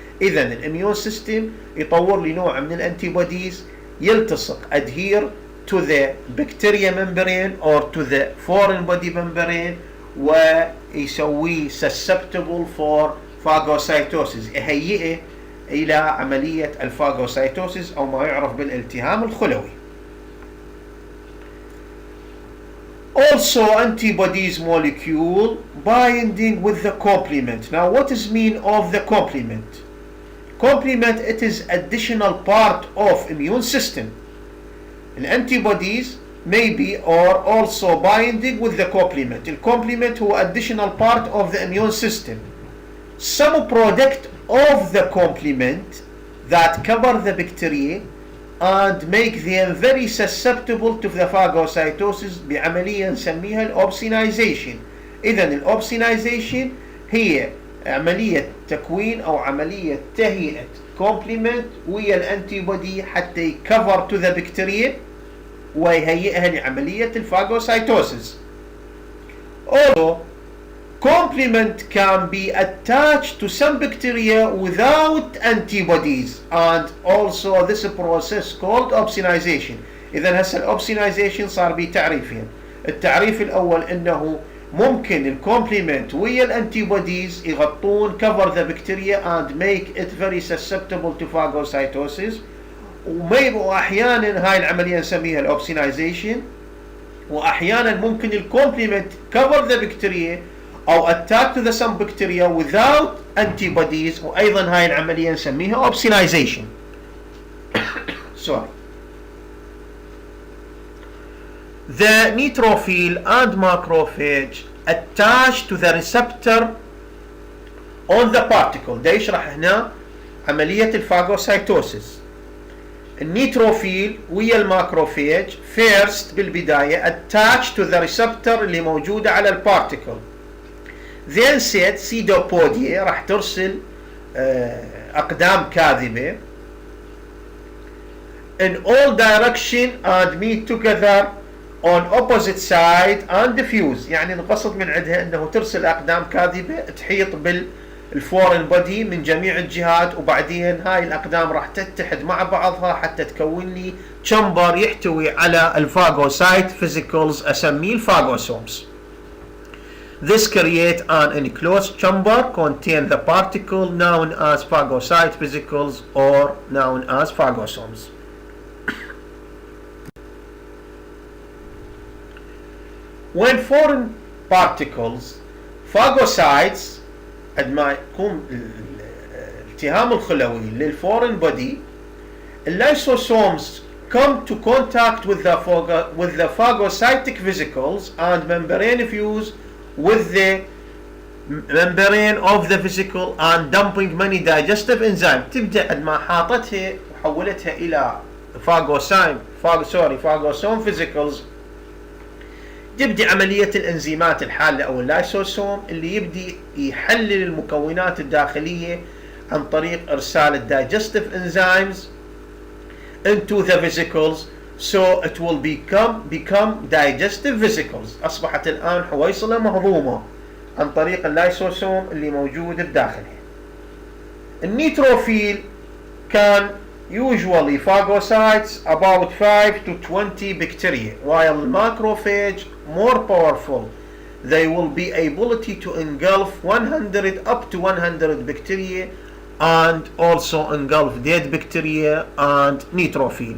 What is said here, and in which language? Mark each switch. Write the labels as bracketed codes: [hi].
[ar] إذن الاميون system يطور لي نوع من الانتيبوديز يلتصق [en] adhere to the bacteria membrane or to the foreign body membrane [ar] ويسويه [en] susceptible for phagocytosis، [ar] يهيئه إلى عملية الفاغوسايتوسيس أو ما يعرف بالالتهام الخلوي. [en] Also antibodies molecule binding with the complement. Now what is mean of the complement? Complement, it is additional part of immune system. الانتيبوديز maybe or also binding with the complement. الكومبلمنت هو additional part of the immune system. Some product of the complement that cover the bacteria and make them very susceptible to the phagocytosis [ar] بعملية نسميها الأوبسينايزيشن. إذا الأوبسينايزيشن هي عملية تكوين أو عملية تهيئة complement ويا الانتيبودي حتى يكفر [en] to the bacteria [ar] ويهيئها لعملية الفاغوسايتوسيس. [en] Although complement can be attached to some bacteria without antibodies and also this process called opsonization. [ar] إذا هسه الأوبسينايزيشن صار به تعريفين. التعريف الأول أنه ممكن الكومبلمنت ويا الانتيبوديز يغطون [en] cover the bacteria and make it very susceptible to phagocytosis. [ar] وأحيانا هاي العملية نسميها الأوبسينايزيشن، وأحيانا ممكن الكومبلمنت [en] cover the bacteria [ar] أو [en] attack to the some bacteria without antibodies، [ar] وأيضا هاي العملية نسميها opsonization. [en] Sorry. The neutrophil and macrophage attach to the receptor on the particle. [ar] ده يشرح هنا عملية الفاغوسايتوسيس. النيتروفيل ويا الماكروفيج first بالبداية [en] attach to the receptor [ar] اللي موجودة على البارتيكل. [en] then said [ar] سيدوبوديا راح ترسل أقدام كاذبة [en] in all direction and meet together on opposite side and diffuse. [ar] يعني القصد من عندها انه ترسل اقدام كاذبة تحيط بالفورين بودي من جميع الجهات، وبعدين هاي الاقدام راح تتحد مع بعضها حتى تكون لي تشامبر يحتوي على الفاغوسايت فيزيكلز اسميه الفاغوسومز. [en] This create an enclosed chamber contain the particle known as phagocyte vesicles or known as phagosomes. When foreign particles phagocytes [ar] قد ما يكون الالتهام الخلوي للفورين [en] body الlysosomes come to contact with the phagocytic vesicles and membrane fuse with the membrane of the vesicle and dumping many digestive enzymes. [ar] تبدأ قد ما حاطتها وحولتها إلى phagosome vesicles يبدي عملية الانزيمات الحالة او اللايسوسوم اللي يبدي يحلل المكونات الداخلية عن طريق ارسال الدايجستيف [en] enzymes into the vesicles so it will become digestive vesicles. [ar] اصبحت الان حويصلة مهضومة عن طريق اللايسوسوم اللي موجود بداخلها. [en] النيتروفيل كان usually phagocytes about 5 to 20 bacteria, while macrophage more powerful. They will be ability to engulf 100 up to 100 bacteria and also engulf dead bacteria and neutrophil.